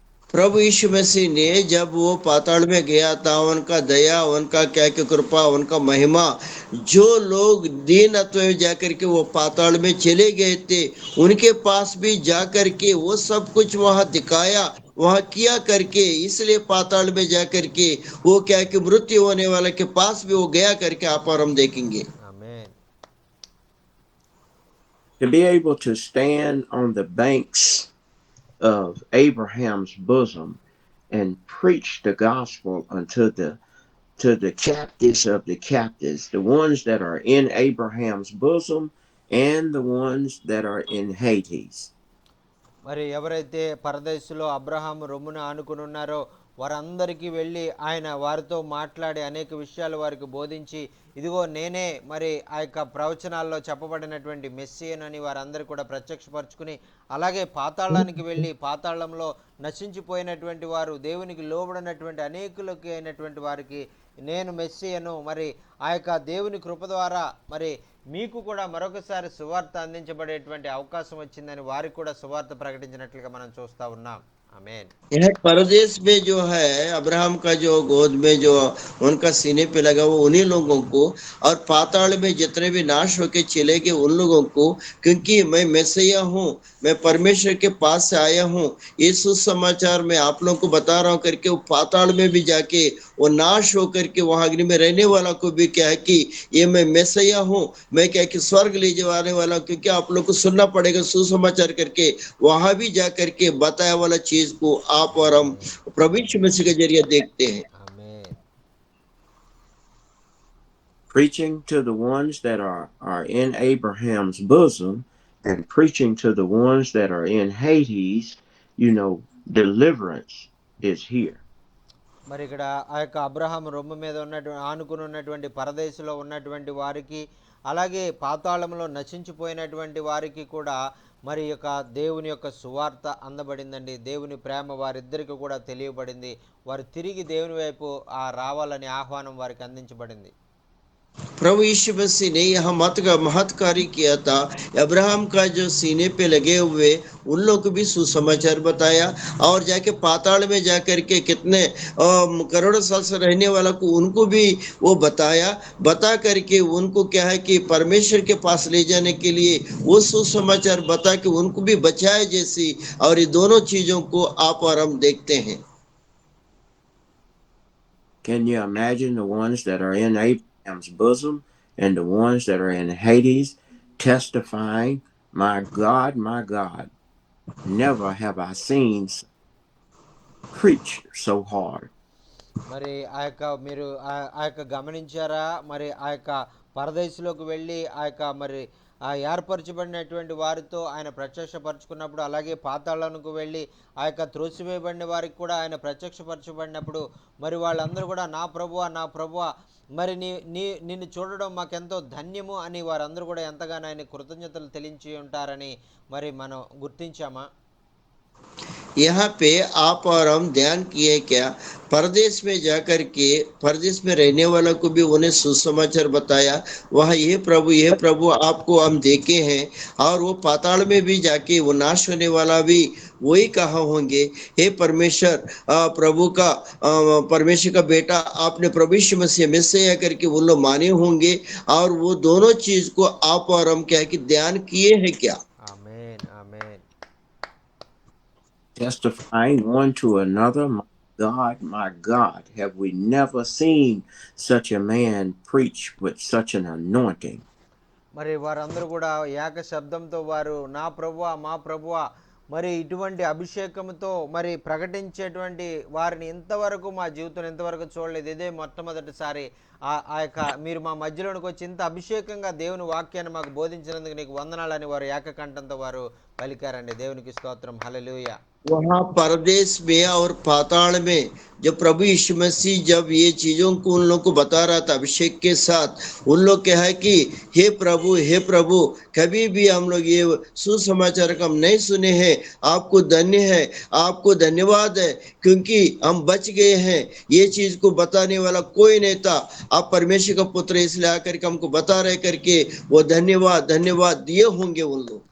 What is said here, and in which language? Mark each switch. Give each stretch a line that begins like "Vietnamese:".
Hindi: प्रभु यीशु मसीह ने जब वो पाताल में गया था, उनका दया, उनका क्या की कृपा, उनका महिमा, जो लोग दीनत्व में जाकर के वो पाताल में चले गए थे उनके पास भी जाकर के वो सब कुछ वहां दिखाया, वहां किया करके, इसलिए पाताल में जाकर के वो क्या कि मृत्यु होने वाले के पास भी वो गया करके आप और हम देखेंगे.
Telugu: ఆమేన్.
English: To be able to stand on the banks of Abraham's bosom and preach the gospel unto the captives of the captives, the ones that are in Abraham's bosom and the ones that are in Hades.
Telugu: మరి ఎవరైతే పరదేశులో అబ్రహాము రొమ్మున ఆనుకుని ఉన్నారో వారందరికీ వెళ్ళి ఆయన వారితో మాట్లాడి అనేక విషయాలు వారికి బోధించి, ఇదిగో నేనే మరి ఆ యొక్క ప్రవచనాల్లో చెప్పబడినటువంటి మెస్సియనని వారందరూ కూడా ప్రత్యక్షపరచుకుని, అలాగే పాతాళానికి వెళ్ళి పాతాళంలో నశించిపోయినటువంటి వారు, దేవునికి లోబడినటువంటి అనేకులకి అయినటువంటి వారికి నేను మెస్సియను, మరి ఆ యొక్క దేవుని కృప ద్వారా మరి మీకు కూడా మరొకసారి సువార్త అందించబడేటువంటి అవకాశం వచ్చిందని వారికి కూడా సువార్త ప్రకటించినట్లుగా మనం చూస్తూ ఉన్నాం.
Hindi: आमीन। यह परदेश में जो है अब्राहम का जो गोद में जो उनका सीने पे लगा वो उन्हीं लोगों को, और पाताल में जितने भी नाश होके चले गए उन लोगों को, क्योंकि मैं मैसिया हूँ, मैं परमेश्वर के पास से आया हूँ, ये सुसमाचार मैं आप लोगों को बता रहा हूँ करके वो पाताल में भी जाके वो नाश होकर के वहां अग्नि में रहने वाला को भी क्या है कि ये मैं मैसिया हूँ, मैं क्या कि स्वर्ग ले जाने वाला हूँ, क्योंकि आप लोग को सुनना पड़ेगा सुसमाचार करके, वहां भी जा करके बताया वाला चीज चीज को आप और हम प्रभु यीशु मसीह के जरिए देखते हैं।
Telugu: ఆమేన్.
English: Preaching to the ones that are in Abraham's bosom and preaching to the ones that are in Hades, deliverance is here.
Telugu: మరి ఇక్కడ ఆ యొక్క అబ్రహాం రొమ్ము మీద ఆనుకుని ఉన్నటువంటి పరదేశంలో ఉన్నటువంటి వారికి, అలాగే పాతాళంలో నశించిపోయినటువంటి వారికి కూడా మరి యొక్క దేవుని యొక్క సువార్త అందబడిందండి. దేవుని ప్రేమ వారిద్దరికి కూడా తెలియబడింది. వారు తిరిగి దేవుని వైపు రావాలని ఆహ్వానం వారికి అందించబడింది.
Hindi: प्रभु यीशु मसीह ने यह महत कार्य किया था। अब्राहम का जो सीने पे लगे हुए उन लोग को भी सुसमाचार बताया, और जाके पाताल में जाकर के कितने करोड़ों साल से रहने वाला को उनको भी वो बता करके उनको क्या है कि परमेश्वर के पास ले जाने के लिए वो सुसमाचार बता के उनको भी बचाए जैसी, और ये दोनों चीजों को आप और हम देखते हैं।
English: Can you imagine the ones that are in Abraham's bosom and the ones that are in Hades testifying, my God, never have I seen preach so hard.
Telugu: మరి ఆ యొక్క మీరు ఆ యొక్క గమనించారా? మరి ఆ యొక్క పరదేశంలోకి వెళ్ళి ఆ యొక్క మరి ఆ ఏర్పరచబడినటువంటి వారితో ఆయన ప్రత్యక్షపరచుకున్నప్పుడు, అలాగే పాతాళానికి వెళ్ళి ఆ యొక్క త్రోసివేయబడిన వారికి కూడా ఆయన ప్రత్యక్షపరచబడినప్పుడు మరి వాళ్ళందరూ కూడా నా ప్రభువా మరి నిన్ను చూడడం మాకెంతో ధన్యము అని వారందరూ కూడా ఎంతగానో ఆయన కృతజ్ఞతలు తెలించి ఉంటారని మరి మనం గుర్తించామా?
Hindi: यहाँ पे आप और हम ध्यान किए क्या, परदेश में जाकर के परदेश में रहने वाला को भी उन्हें सुसमाचार बताया, वह ये प्रभु आपको हम देखे हैं, और वो पाताल में भी जाके वो नाश होने वाला भी वही कहा होंगे, हे परमेश्वर परमेश्वर का बेटा आपने प्रभु यीशु मसीह मैसिया करके वो लोग माने होंगे, और वो दोनों चीज को आप और हम क्या कि ध्यान किए हैं क्या?
Telugu: ఆమేన్, ఆమేన్.
English: Testifying one to another, my God, have we never seen such a man preach with such an anointing?
Telugu: మరి వారందరూ కూడా ఏక శబ్దంతో వారు నా ప్రభువా మా ప్రభువా మరి ఇటువంటి అభిషేకంతో మరి ప్రకటించేటువంటి వారిని ఇంతవరకు మా జీవితంలో ఇంతవరకు చూడలేదు. ఇదే మొట్టమొదటిసారి ఆ యొక్క మీరు మా మధ్యలోనికి వచ్చి ఇంత అభిషేకంగా దేవుని వాక్యాన్ని మాకు బోధించినందుకు నీకు వందనాలని వారు ఏకకంఠంతో వారు పలికారండి. దేవునికి స్తోత్రం. హల్లెలూయా.
Hindi: वहाँ परदेश में और पाताल में जब प्रभु यीशु मसीह जब ये चीजों को उन लोग को बता रहा था अभिषेक के साथ, उन लोग क्या है कि हे प्रभु कभी भी हम लोग ये सुसमाचार हम नहीं सुने हैं, आपको धन्य है, आपको धन्यवाद है, क्योंकि हम बच गए हैं, ये चीज को बताने वाला कोई नहीं था, आप परमेश्वर का पुत्र इसलिए आकर के हमको बता रहे करके वो धन्यवाद दिए होंगे उन लोग।